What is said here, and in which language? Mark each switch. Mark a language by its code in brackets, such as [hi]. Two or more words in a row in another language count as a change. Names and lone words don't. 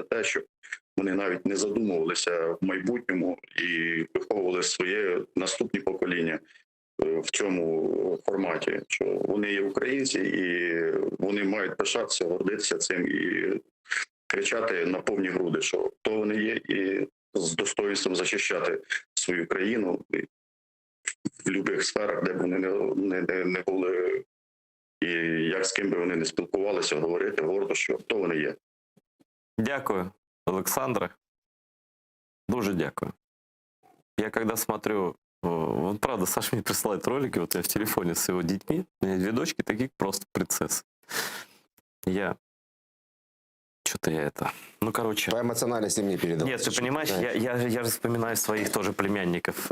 [uk] те, щоб вони навіть не задумувалися в майбутньому і виховували своє наступні покоління в цьому форматі, що вони є українці і вони мають пишатися, гордитися цим і кричати на повні груди, що хто вони є, і з достоинством захищати свою країну в будь-яких сферах, де б вони не були, і як з ким би вони не спілкувалися, говорити гордо, що хто вони є. Дякую, Олександре. Дуже дякую. [ru] Я когда смотрю, вот правда, Саша мне присылает ролики, вот я в телефоне с его детьми, у меня две дочки такие просто принцессы. Что-то я это... Ну, короче... По эмоциональности мне передал. Нет, ты понимаешь, я же вспоминаю своих тоже племянников.